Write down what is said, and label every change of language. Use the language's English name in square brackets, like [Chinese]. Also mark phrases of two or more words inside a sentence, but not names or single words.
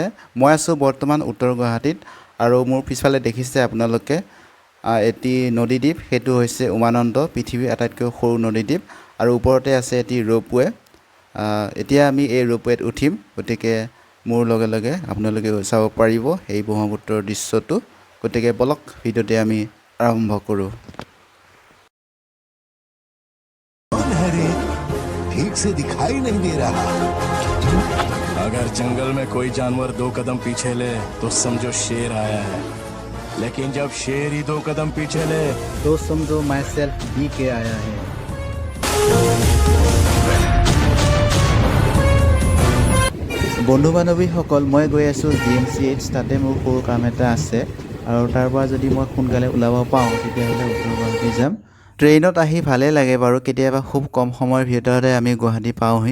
[Assamese] মই আছোঁ বৰ্তমান উত্তৰ গুৱাহাটীত আৰু মোৰ পিছফালে দেখিছে আপোনালোকে এটি নদীদ্বীপ, সেইটো হৈছে উমানন্দ, পৃথিৱীৰ আটাইতকৈ সৰু নদীদ্বীপ আৰু ওপৰতে আছে এটি ৰোপৱে। এতিয়া আমি এই ৰোপৱেত উঠিম, গতিকে মোৰ লগে লগে আপোনালোকে চাব পাৰিব এই ব্ৰহ্মপুত্ৰৰ দৃশ্যটো। গতিকে বলক ভিডিঅ'তে আমি আৰম্ভ কৰোঁ। [Hindi] ठीक से दिखाई नहीं दे रहा। अगर जंगल में कोई जानवर 2 कदम पीछे ले तो समझो शेर आया है, लेकिन जब शेर ही 2 कदम पीछे ले तो समझो [English] my self [Hindi] भी के आया है। [Assamese] বন্ধু-বান্ধৱীসকল মই গৈ আছোঁ GMCH, তাতে মোৰ সৰু কাম এটা আছে আৰু তাৰ পৰা যদি মই সোনকালে ওলাব পাওঁ তেতিয়াহ'লে উত্তৰ গুৱাহাটী যাম। ট্ৰেইনত আহি ভালেই লাগে বাৰু, কেতিয়াবা খুব কম সময়ৰ ভিতৰতে আমি গুৱাহাটী পাওঁহি।